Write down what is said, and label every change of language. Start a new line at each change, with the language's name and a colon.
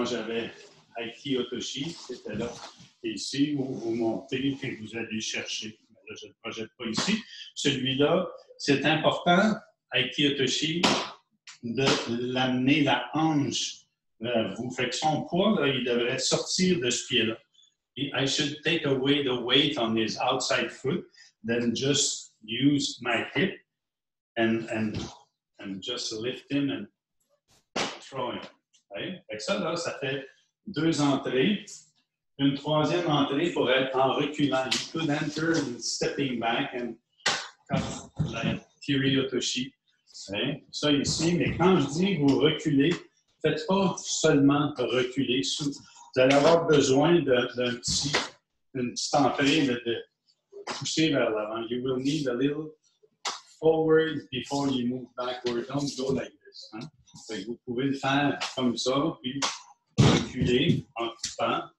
French: Moi, j'avais Aiki Otoshi, c'était là. Et ici, vous montez et vous allez chercher. Là, je ne le projette pas ici. Celui-là, c'est important, Aiki Otoshi, de l'amener la hanche vers vous. Fait que son poids, là, il devrait sortir de ce pied-là.
English: I should take away the weight on his outside foot, then just use my hip and just lift him and throw him. Right?
French: Fait que ça, là, ça fait 2 entrées. Une troisième entrée pour être en reculant.
English: You could enter and stepping back and cut like Kiri Otoshi.
French: Hein? Ça ici, mais quand je dis vous reculez, faites pas seulement reculer. Vous allez avoir besoin d'une petite entrée de pousser vers l'avant.
English: You will need a little forward before you move backward. Don't go like this. Hein?
French: Donc, vous pouvez le faire comme ça, puis reculer en coupant.